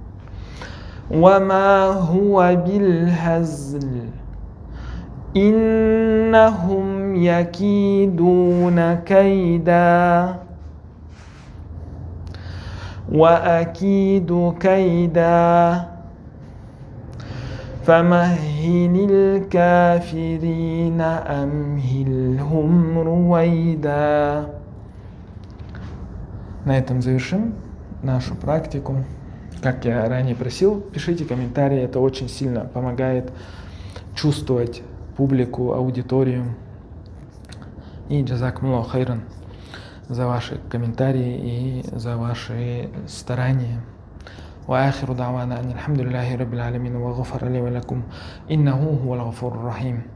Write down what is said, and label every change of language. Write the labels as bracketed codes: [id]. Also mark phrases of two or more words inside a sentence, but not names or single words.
[ar] وما هو بالهزل إنهم يكيدون كيدا وأكيد كيدا فمهل الكافرين أمهلهم رويدا. [ru] На этом завершим нашу практику. Как я ранее просил, пишите комментарии, это очень сильно помогает чувствовать публику, аудиторию. И [ar] جزاكم الله خيرا [ru] за ваши комментарии и за ваши старания. [ar] وآخر دعوانا أن الحمد لله رب العالمين وغفر لي ولكم إنه هو الغفور الرحيم.